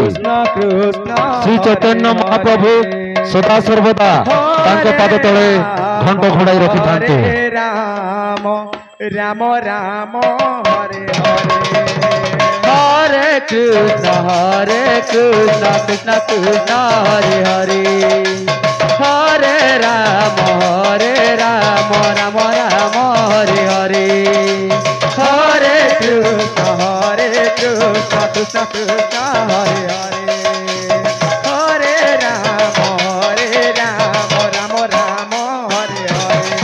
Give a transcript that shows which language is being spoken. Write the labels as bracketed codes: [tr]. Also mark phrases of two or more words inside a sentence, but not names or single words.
[or] ଶ୍ରୀ ଚୈତନ୍ୟ ମହାପ୍ରଭୁ ସଦା ସର୍ବଦା ତାଙ୍କ ପାଦ ତଳେ ଘଣ୍ଟ ଘୋଡ଼ାଇ ରଖିଥାନ୍ତି। [sa] ରାମ ରାମ ରାମ ହରେ हरे कृष्ण कृष्ण कृष्ण हरे हरे हरे राम राम राम हरे हरे हरे कृष्ण कृष्ण कृष्ण हरे हरे हरे राम राम राम हरे हरे